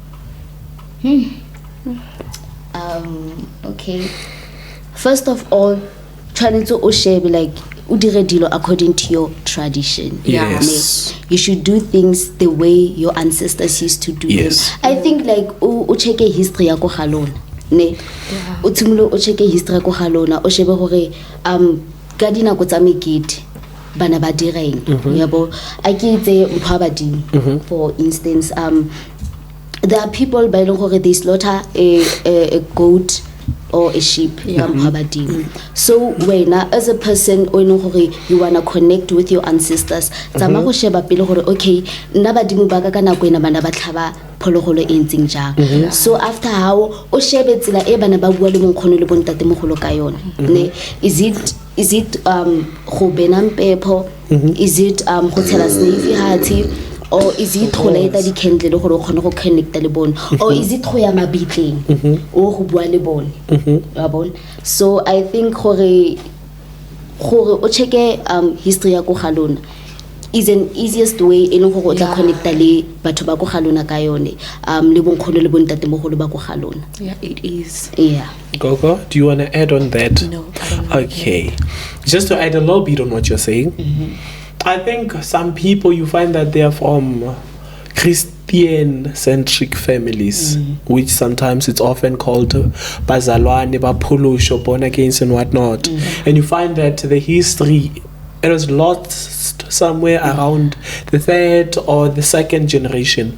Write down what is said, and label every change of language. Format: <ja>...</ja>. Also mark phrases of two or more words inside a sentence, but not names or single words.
<en>Okay. First of all, trying to be like</en> <tn>udire dilo</tn> <en>according to your tradition. Yes. You should do things the way your ancestors used to do them. I think like u check history</en> <tn>ya go galona. Ne. O tshimolo o check history ya go galona o shebe gore ka dinako tsa mekete bana ba direng. Yabo a ke itse Ompabaletse,</tn> <en>for instance, there are people by the they slaughter a goat or a sheep. So when as a person you wanna connect with your ancestors, okay, so after how is</en> <tn>it go benang pepo,</tn> <en>is it</en> <tn>go tshela sneeze hati,</tn> <en>or is it</en> <tn>go lighta di candle le gore o khone go connect le bone,</tn> <en>or is it</en> <tn>go ya mabitleng o go bua le bone ya bone.</tn> <en>So I think</en> <tn>gore o checke history ya go galona</tn> <en>is an easiest way in</en> <tn>go go tla connecta le batho ba go galona ka yone le bonkgono le bontatemogolo ba go galona.</tn> <en>Yeah, it is. Yeah. Gogo, do you want to add on that? No, I don't. Okay, just to add a little bit on what you're saying, I think some people, you find that they are from Christian-centric families, which sometimes it's often called bazalwane, bapolosho, born against and whatnot, and you find that the history, it was lost somewhere around the third or the second generation.</en>